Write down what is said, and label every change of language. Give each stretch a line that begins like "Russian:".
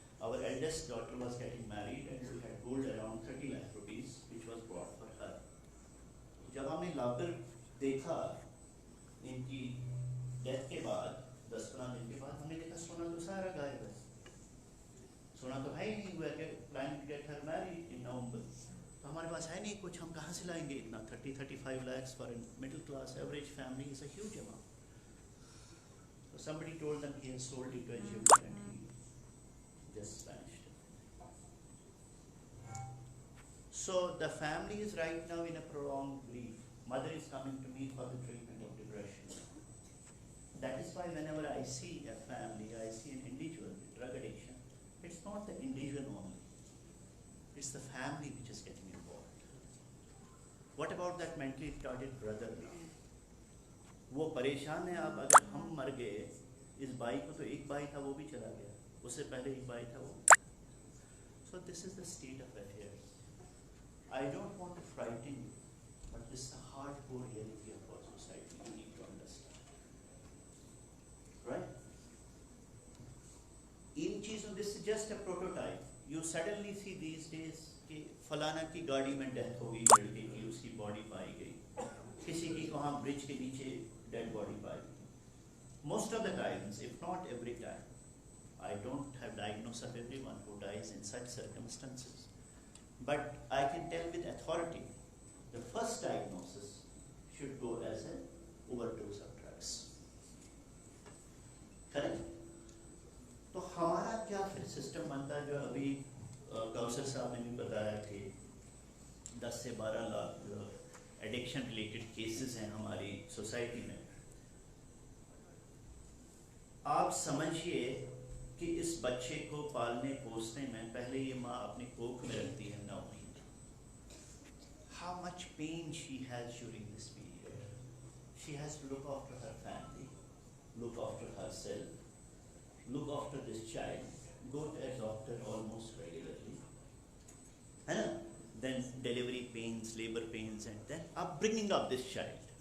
English: our eldest daughter was getting married and we had gold around 30 lakh rupees which was bought for her.
Hindi: जब हमने लाकर देखा इनकी death के बाद 10-15 दिन के बाद हमने देखा सोना तो सारा गायब है, सोना तो है ही नहीं, हुआ कि
English: plan to get her married in November,
Hindi: तो हमारे पास है नहीं कुछ, हम कहाँ से लाएंगे इतना
English: 30-35 lakhs for a middle class average family is a huge amount. So somebody told them he has sold it to a jeweler and he just vanished. So the family is right now in a prolonged grief. Mother is coming to me for the treatment of depression. That is why whenever I see a family, I see an individual with drug addiction, it's not the individual only, it's the family which is getting involved. What about that mentally retarded brother?
Hindi: वो परेशान है, अब अगर हम मर गए, इस भाई को तो एक भाई था वो भी चला गया, उससे पहले एक भाई था वो.
English: So this is the state of affairs. I don't want to frighten you, but this is the hardcore reality of our society. You need to understand, right?
Hindi: इन चीजों,
English: this is just a prototype. You suddenly see these days
Hindi: कि फलाना की गाड़ी में death हो गई लड़के की, उसकी बॉडी पाई गई, किसी की वहाँ ब्रिज के नीचे डेड बॉडी पाई गई.
English: Most of the times, if not every time, I don't have diagnosis of everyone who dies in such circumstances, but I can tell with authority, the first diagnosis should go as an overdose of drugs. Correct?
Hindi: तो हमारा क्या फिर system बनता है, जो अभी कौसर साहब ने भी बताया कि 10 से 12 लाख एडिक्शन रिलेटेड केसेस हैं हमारी सोसाइटी में. आप समझिए कि इस बच्चे को पालने पोसने में पहले ये माँ अपनी कोख में रखती है 9 महीने.
English: How much pain she has during this period. She has to look after her family, look after herself, look after this child, go to a doctor almost regularly, and then delivery pains, labor pains, and then upbringing of this child.